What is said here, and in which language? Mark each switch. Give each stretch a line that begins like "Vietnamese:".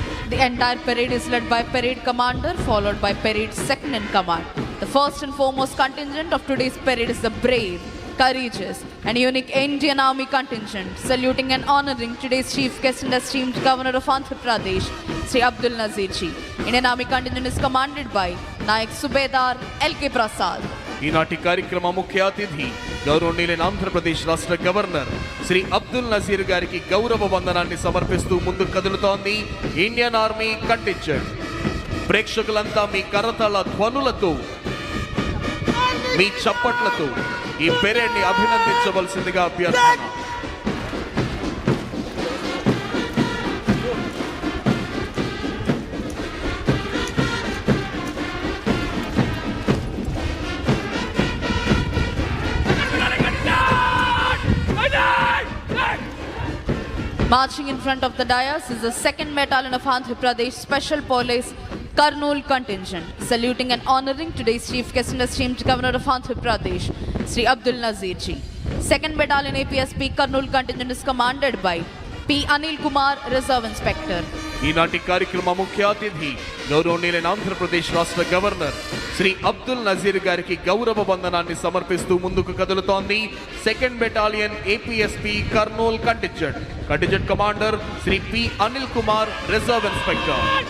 English: The entire parade is led by parade commander, followed by parade second in command. The first and foremost contingent of today's parade is the brave, courageous, and unique Indian Army contingent, saluting and honoring today's chief guest and esteemed Governor of Andhra Pradesh, Sri Abdul Nazir Ji. Indian Army contingent is commanded by Nayak Subedar L.K. Prasad.
Telugu: ఈనాటి కార్యక్రమ ముఖ్య అతిథి గౌరవనీయులైన ఆంధ్రప్రదేశ్ రాష్ట్ర governor Shri Abdul Nazir గారికి గౌరవ వందనాన్ని సమర్పిస్తూ ముందుకు కదులుతోంది ఇండియన్ ఆర్మీ కంటింజెంట్. ప్రేక్షకులంతా మీ కరతాళ ధ్వనులతో, మీ చప్పట్లతో ఈ పెరేడ్ ని అభినందించవలసిందిగా అభ్యర్థన.
English: Marching in front of the dais is the 2nd Battalion of Andhra Pradesh Special Police Kurnool contingent, saluting and honoring today's chief guest and esteemed Governor of Andhra Pradesh, Sri Abdul Nazir Ji. 2nd Battalion APSP Kurnool contingent is commanded by P. Anil Kumar, Reserve Inspector.
Telugu: ఈనాటి కార్యక్రమ ముఖ్య అతిథి గౌరవనీయులైన ఆంధ్రప్రదేశ్ రాష్ట్ర governor Shri Abdul Nazir గారికి గౌరవ వందనాన్ని సమర్పిస్తూ ముందుకు కదులుతోంది 2nd battalion APSP Kurnool contingent. Contingent commander Shri P Anil Kumar, reserve inspector.